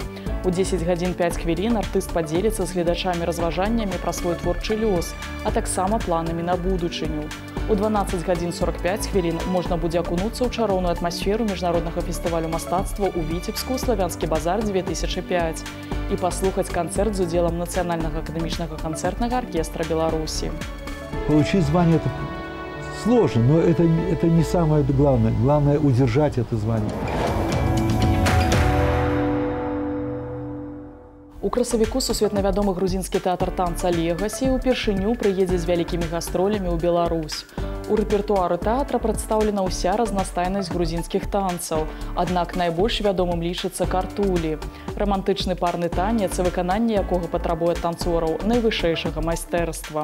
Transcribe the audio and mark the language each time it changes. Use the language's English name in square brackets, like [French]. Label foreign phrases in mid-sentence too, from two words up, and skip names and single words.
[Belarusian] У 10 гадзін 5 хвілін артыст падзеліцца з гледачамі разважаннямі пра свой творчы лёс, а таксама планамі на будучыню. У 12 гадзін 45 хвілін можна будзе акунуцца ў чароўную атмасферу міжнароднага фестывалю мастацтва ў Віцебску «Славянскі базар 2005» і паслухаць канцэрт з удзелам Нацыянальнага акадэмічнага канцэртнага аркестра Беларусі. [Russian] Получить звание это сложно, но это не самое главное. Главное удержать это звание. [Belarusian] У красавіку сусветна вядомы грузінскі тэатр танца «Легасі» упершыню прыедзе з вялікімі гастролямі ў Беларусь. У рэпертуары тэатра прадстаўлена ўся разнастайнасць грузінскіх танцаў, аднак найбольш вядомым лічыцца картулі – рамантычны парны танец, выкананне якога патрабуе танцораў найвышэйшага майстэрства.